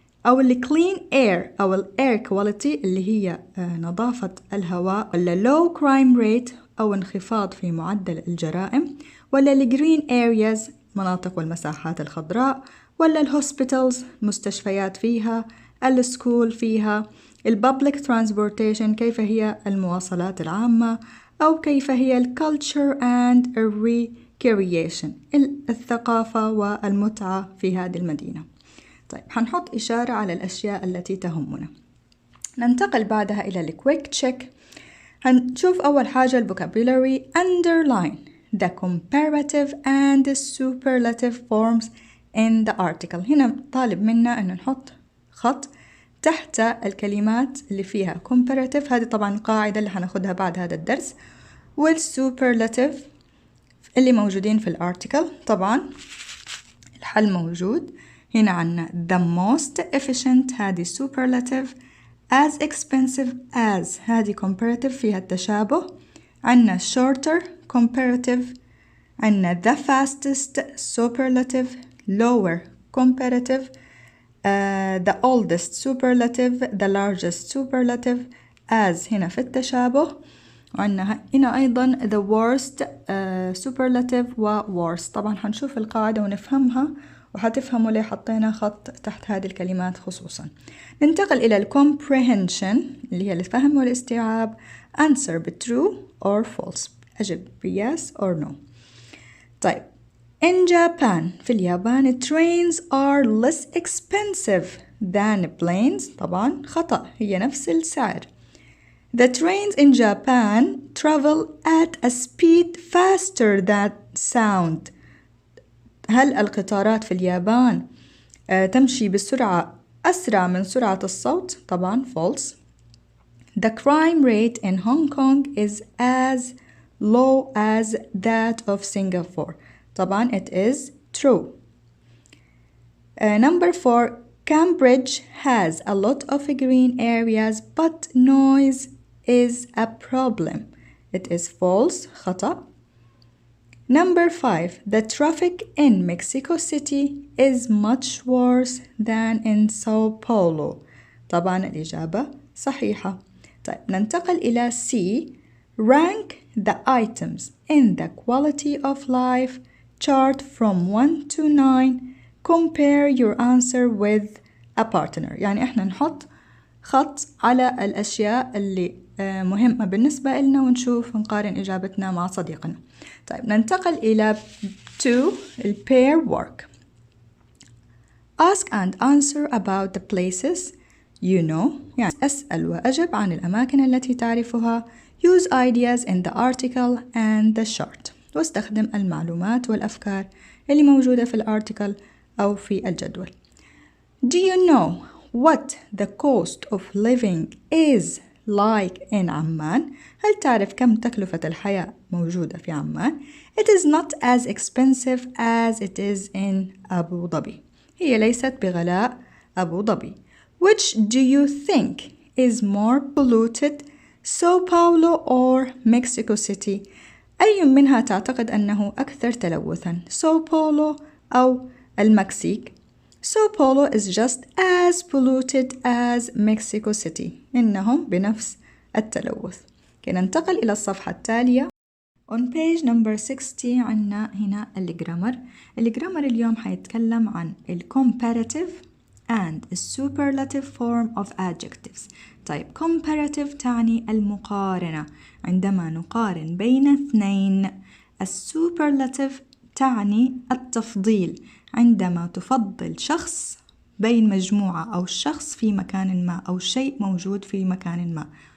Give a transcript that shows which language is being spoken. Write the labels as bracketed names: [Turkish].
[Arabic] أو [English] clean air [Arabic] أو [English] air quality [Arabic] اللي هي نظافة الهواء، ولا [English] low crime rate [Arabic] أو انخفاض في معدل الجرائم، ولا [English] green areas [Arabic] مناطق والمساحات الخضراء، ولا hospitals مستشفيات فيها، السكول فيها، [English] public transportation [Arabic] كيف هي المواصلات العامة، أو كيف هي [English] culture and recreation [Arabic] الثقافة والمتعة في هذه المدينة. طيب هنحط إشارة على الأشياء التي تهمنا. ننتقل بعدها إلى الكويك تشيك. هنشوف أول حاجة الفوكابولاري. [English] underline the comparative and superlative forms in the article. [Arabic] هنا طالب منا أن نحط خط تحت الكلمات اللي فيها comparative، هذه طبعا قاعدة اللي هناخدها بعد هذا الدرس، والsuperlative اللي موجودين في الارتيكل. طبعا الحل موجود هنا. [English] عنا the most efficient هذه superlative، as expensive as هذه comparative [Arabic] فيها التشابه، [English] عنا shorter comparative، عنا the fastest superlative، lower comparative، the oldest superlative، the largest superlative، as [Arabic] هنا في التشابه، وعندنا هنا أيضا [English] the worst superlative و worst. [Arabic] طبعا هنشوف القاعدة ونفهمها وهتفهموا ليه حطينا خط تحت هذه الكلمات خصوصا. ننتقل إلى comprehension اللي هي الفهم والاستيعاب. [English] answer true or false، [Arabic] أجب [English] yes or no. طيب in Japan [Arabic] في اليابان [English] trains are less expensive than planes. [Arabic] طبعا خطأ، هي نفس السعر. [English] The trains in Japan travel at a speed faster than sound. [Arabic] هل القطارات في اليابان تمشي بسرعة أسرع من سرعة الصوت؟ طبعا false. [English] The crime rate in Hong Kong is as low as that of Singapore. [Arabic] طبعا [English] it is true. Number 4, Cambridge has a lot of green areas but noise is a problem. It is false. [Arabic] خطأ. [English] Number 5, the traffic in Mexico City is much worse than in Sao Paulo. [Arabic] طبعا الإجابة صحيحة. طيب ننتقل إلى C. [English] Rank the items in the quality of life chart from 1 to 9. Compare your answer with a partner. [Arabic] يعني إحنا نحط خط على الأشياء اللي مهمة بالنسبة لنا ونشوف نقارن إجابتنا مع صديقنا. طيب ننتقل إلى 2 pair work. [English] Ask and answer about the places you know. [Arabic] يعني أسأل وأجب عن الأماكن التي تعرفها. [English] Use ideas in the article and the chart. [Arabic] واستخدم المعلومات والأفكار اللي موجودة في الارتيكل أو في الجدول. [English] Do you know what the cost of living is like in Oman? [Arabic] هل تعرف كم تكلفة الحياة موجودة في عمان؟ [English] It is not as expensive as it is in Abu Dhabi. [Arabic] هي ليست بغلاء أبو ظبي. [English] Which do you think is more polluted, Sao Paulo or Mexico City? [Arabic] أي منها تعتقد أنه أكثر تلوثاً؟ [English] Sao Paulo [Arabic] أو المكسيك؟ [English] Sao Paulo is just as polluted as Mexico City. [Arabic] إنهم بنفس التلوث. ننتقل إلى الصفحة التالية. [English] On page number 60 [Arabic] عنا هنا الجرامر اليوم حيتكلم عن [English] comparative and superlative form of adjectives. [Arabic] طيب comparative تعني المقارنة عندما نقارن بين اثنين. superlative تعني التفضيل عندما تفضل شخص بين مجموعة أو شخص في مكان ما أو شيء موجود في مكان ما.